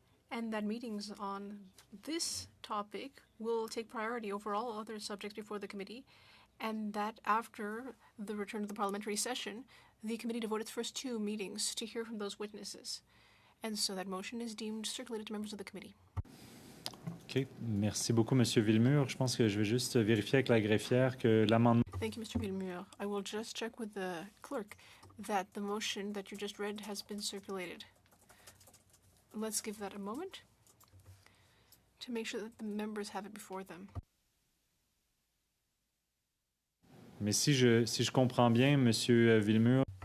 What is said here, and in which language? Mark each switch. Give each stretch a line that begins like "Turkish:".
English: And that meetings on this topic will take priority over all other subjects before the committee, and that after the return of the parliamentary session, the committee devote its first 2 meetings to hear from those witnesses. And so that motion is deemed circulated to members of the committee.
French: OK. Merci beaucoup, Monsieur Villemur. Je pense que je vais juste vérifier avec la greffière que l'amendement...
English: Thank you, Mr. Villemur. I will just check with the clerk that the motion that you just read has been circulated. Let's give that a moment to make sure that the members have it before them.
French: Mais si je comprends bien, Monsieur Villemur...